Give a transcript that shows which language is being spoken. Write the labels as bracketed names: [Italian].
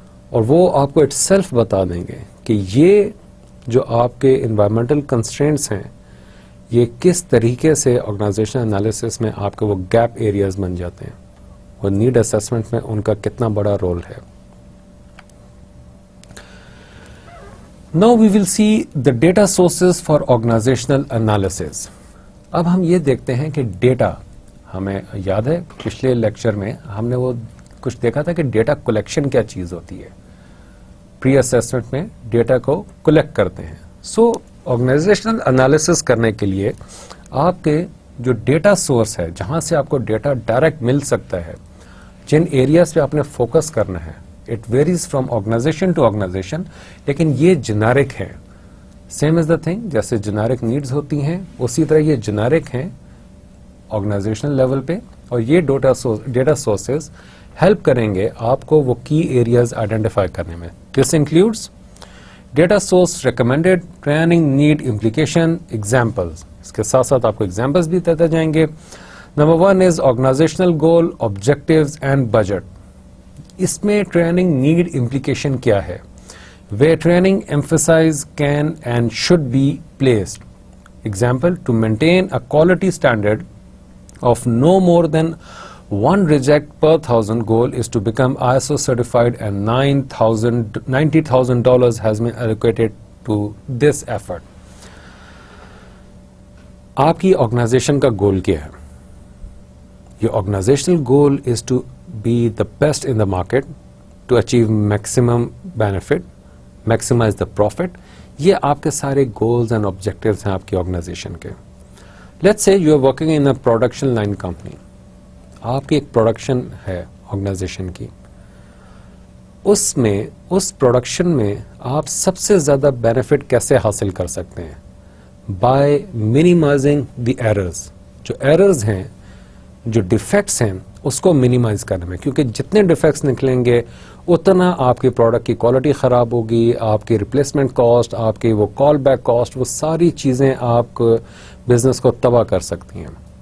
[Urdu] اور وہ آپ کو اٹ سیلف بتا دیں گے کہ یہ جو آپ کے انوائرمنٹل کنسٹرینٹس ہیں یہ کس طریقے سے آرگنائزیشن انالیسس میں آپ کے وہ گیپ ایریاز بن جاتے ہیں, اور نیڈ اسیسمنٹ میں ان کا کتنا بڑا رول ہے. [English] Now we will see the data sources for organizational analysis. [Urdu] اب ہم یہ دیکھتے ہیں کہ ڈیٹا, ہمیں یاد ہے پچھلے لیکچر میں ہم نے وہ کچھ دیکھا تھا کہ ڈیٹا کلیکشن کیا چیز ہوتی ہے. پری اسیسمنٹ میں ڈیٹا کو کلیکٹ کرتے ہیں. سو آرگنائزیشنل انالیسس کرنے کے لیے آپ کے جو ڈیٹا سورس ہے, جہاں سے آپ کو ڈیٹا ڈائریکٹ مل سکتا ہے, جن ایریاز پہ آپ نے فوکس کرنا ہے, [English] it varies from organization to organization, [Urdu] لیکن یہ جنیرک ہے. [English] same is the thing, [Urdu] جیسے جنیرک نیڈز ہوتی ہیں اسی طرح یہ جنیرک ہیں آرگنائزیشنل لیول پہ, اور یہ ڈیٹا سورسز ہیلپ کریں گے آپ کو وہ کی ایریاز آئیڈینٹیفائی کرنے میں. [English] This includes data source recommended, training, need, implication, examples. [Urdu] اس کے ساتھ ساتھ آپ کو ایگزامپلز بھی دیتے جائیں گے. [English] Number 1 is organizational goal, objectives and budget. [Urdu] اس میں ٹریننگ, نیڈ, امپلیکیشن کیا ہے؟ [English] Way training emphasis can and should be placed. Example, to maintain a quality standard of no more than 1 reject per 1,000 goal is to become ISO certified, and $90,000 has been allocated to this effort. [Urdu] آپ کی organization کا گول کیا ہے؟ [English] Your organizational goal is to be the best in the market, to achieve maximum benefit, maximize the profit. [Urdu] یہ آپ کے سارے [English] goals and objectives [Urdu] ہیں آپ کی آرگنائزیشن کے. [English] Let's say you are working in a production line company. [Urdu] آپ کی ایک پروڈکشن ہے آرگنائزیشن کی, اس میں اس پروڈکشن میں آپ سب سے زیادہ بینیفٹ کیسے حاصل کر سکتے ہیں؟ [English] By minimizing the errors. [Urdu] جو ایررز ہیں, جو ڈیفیکٹس ہیں, اس کو منیمائز کرنے میں, کیونکہ جتنے ڈیفیکٹس نکلیں گے اتنا آپ کی پروڈکٹ کی کوالٹی خراب ہوگی, آپ کی ریپلیسمنٹ کاسٹ, آپ کی وہ کال بیک کاسٹ, وہ ساری چیزیں آپ بزنس کو تباہ کر سکتی ہیں.